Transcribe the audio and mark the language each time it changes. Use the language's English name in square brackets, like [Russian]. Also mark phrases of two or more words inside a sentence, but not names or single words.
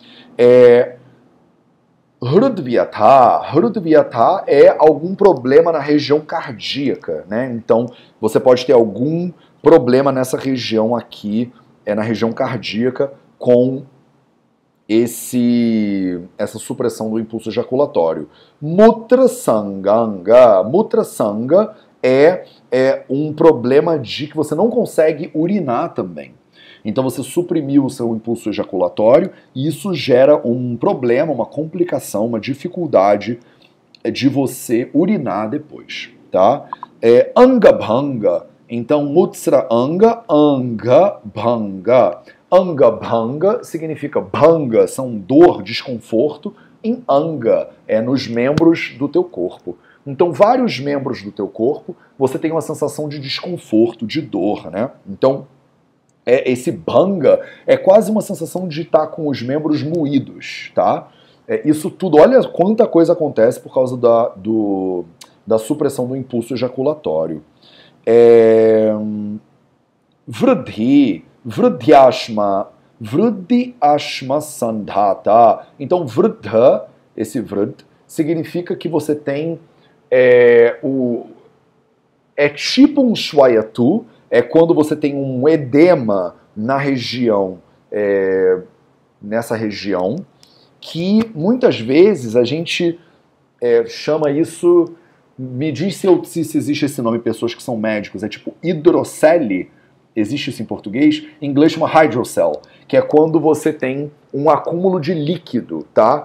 [Portuguese] Hrudvyatha é algum problema na região cardíaca, né? Então, você pode ter algum problema nessa região aqui, na região cardíaca, com essa supressão do impulso ejaculatório. Mutrasanganga. Mutrasanga é um problema de que você não consegue urinar também. Então você suprimiu o seu impulso ejaculatório e isso gera um problema, uma complicação, uma dificuldade de você urinar depois, tá? [Sanskrit] Angabhanga, então mutsra anga, angabhanga. [Portuguese] Angabhanga significa bhanga, são dor, desconforto, em anga, nos membros do teu corpo. Então vários membros do teu corpo, você tem uma sensação de desconforto, de dor, né? Então Esse bhanga é quase uma sensação de estar com os membros moídos, tá? Isso tudo, olha quanta coisa acontece por causa da supressão do impulso ejaculatório. [Sanskrit] Vruddhi, vruddhyashma, vruddhyashma sandhata. [Portuguese] Então, vruddha, esse vrud, significa que você tem é tipo um shwayatu, quando você tem um edema na região, nessa região, que muitas vezes a gente chama isso, me diz se existe esse nome, pessoas que são médicos, é tipo hidrocele, existe isso em português, em inglês chama hydrocele, que é quando você tem um acúmulo de líquido, tá?